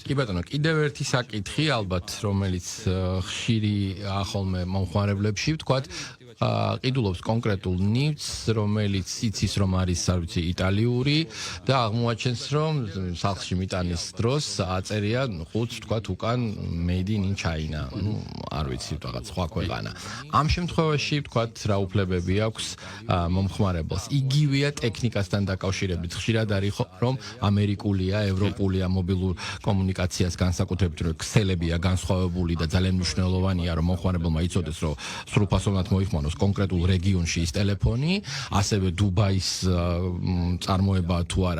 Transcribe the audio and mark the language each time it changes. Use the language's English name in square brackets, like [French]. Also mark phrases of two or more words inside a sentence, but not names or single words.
[Georgian] კი ბატონო, კიდევ ერთი საკითხი ალბათ, რომელიც ხშირი ახოლმე მომხმარებლებში ვთქვათ, ყიდულობს კონკრეტულ ნივთს, რომელიც იცის, რომ არის, არ ვიცი, იტალიური და აღმოაჩენს, რომ სახლში მიტანის დროს აწერია ხუთს, ვთქვათ, უკან [English] made in China. [Georgian] არ ვიცი, რაღაც სხვა ქვეყანა. ამ შემთხვევაში, ვთქვათ, რა უფლებები აქვს მომხმარებელს? იგივეა ტექნიკასთან დაკავშირებით. ხშირად არის, რომ ამერიკულია, ევროპულია მობილურ კომუნიკაციას განსაკუთრებით, რომ ქსელებია განსხვავებული და ძალიან მნიშვნელოვანია, რომ მომხმარებელმა იცოდეს, რომ სრულფასოვნად მოიხმაროს კონკრეტულ რეგიონში ის ტელეფონი, ასევე დუბაის წარმოება თუ არა.